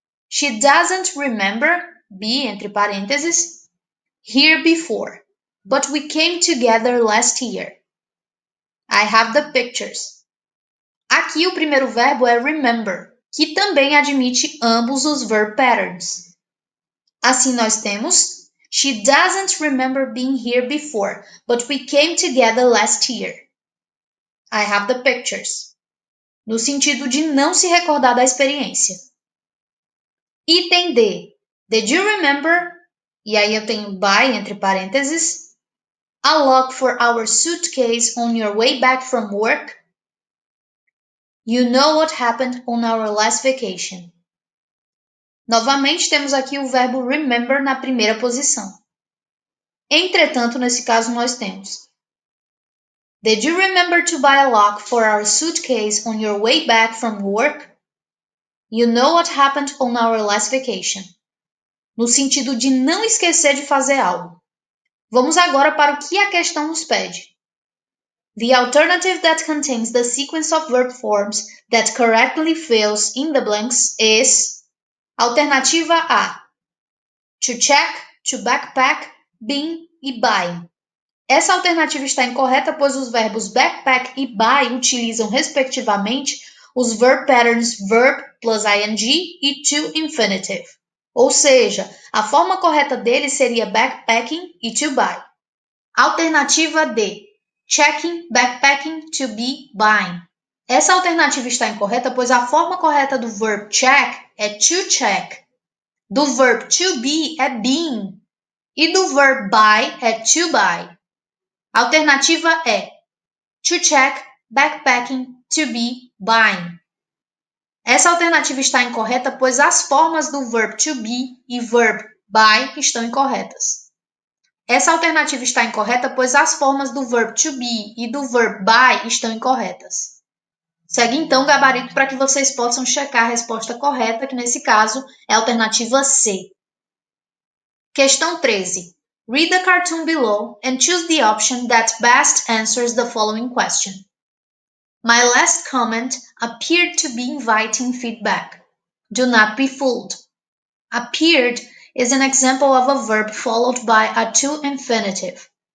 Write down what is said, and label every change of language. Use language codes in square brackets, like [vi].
[en] She doesn't remember, be [pt] entre parênteses, [en] here before, but we came together last year. I have the pictures. [pt] Aqui o primeiro verbo é remember, que também admite ambos os verb patterns. Assim nós temos [en] She doesn't remember being here before, but we came together last year. I have the pictures. [pt] No sentido de não se recordar da experiência. Item D. [en] Did you remember? [pt] E aí eu tenho by entre parênteses. [en] A lock for our suitcase on your way back from work? You know what happened on our last vacation. [pt] Novamente, temos aqui o verbo remember na primeira posição. Entretanto, nesse caso, nós temos [en] Did you remember to buy a lock for our suitcase on your way back from work? You know what happened on our last vacation. [pt] No sentido de não esquecer de fazer algo. Vamos agora para o que a questão nos pede. [en] The alternative that contains the sequence of verb forms that correctly fills in the blanks is Alternativa A. To check, to backpack, been e buy. [pt] Essa alternativa está incorreta, pois os verbos backpack e buy utilizam, respectivamente, os verb patterns verb plus ing e to infinitive. Ou seja, a forma correta deles seria backpacking e to buy. Alternativa D. [en] Checking, backpacking, to be, buying. [pt] Essa alternativa está incorreta, pois a forma correta do verb check é to check. Do verb to be é being. E do verb buy é to buy. A alternativa é to check, backpacking, to be, buying. Essa alternativa está incorreta, pois as formas do verb to be e verb buy estão incorretas. Essa alternativa está incorreta, pois as formas do verb to be e do verb buy estão incorretas. Segue então o gabarito para que vocês possam checar a resposta correta, que nesse caso é a alternativa C. Questão 13. [en] Read the cartoon below and choose the option that best answers the following question. My last comment appeared to be inviting feedback. Do not be fooled. Appeared is an example of a verb followed by a to infinitive.